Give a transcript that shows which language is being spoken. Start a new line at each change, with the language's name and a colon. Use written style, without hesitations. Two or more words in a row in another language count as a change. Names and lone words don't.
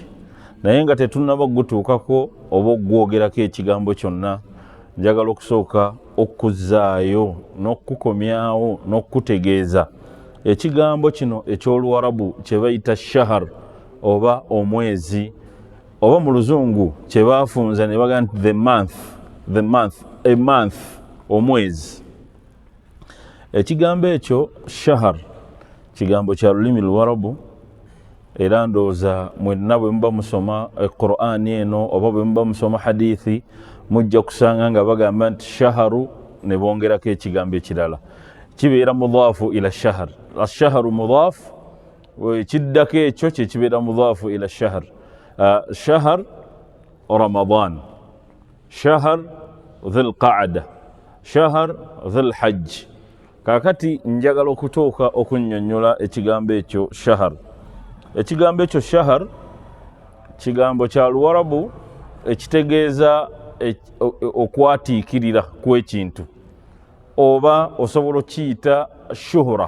Ganda: Naye nga tetunnaba gutuukako oba ogwogerako ekigambo kyonna, njagala okusooka okuzaayo n'okukomyawo n'okutegeeza ekigambo kino eky'Oluwarabu kye bayita shahar oba omwezi, oba mu luzungu kye baafunza ne baga nti
English: a month,
Ganda: omwezi. Ekigambo ekyo shahar kigambo kya lulimi Luwarabu, era ndowooza mwenna bwe muba musoma Qur'ani eno oba bwe muba musoma hadithi mujja kusanga nga bagamba nti shaharu ne bongerako ekigambo ekirala, kibeera
Arabic: مضاف إلى شهر. الشهر مضاف,
Ganda: kiddako ekyo kye kibeera
Arabic: مضاف إلى شهر. شهر رمضان، شهر ذي القعدة، شهر ذي الحجة.
Ganda: Kakati njagala okutuuka okunnyonnyola ekigambo ekyo shahar. Ekigambo ekyo shahar kigambo kya Luwarabu ekitegeeza okwatiikirira kw'ekintu, oba osobola okiyita shuhura.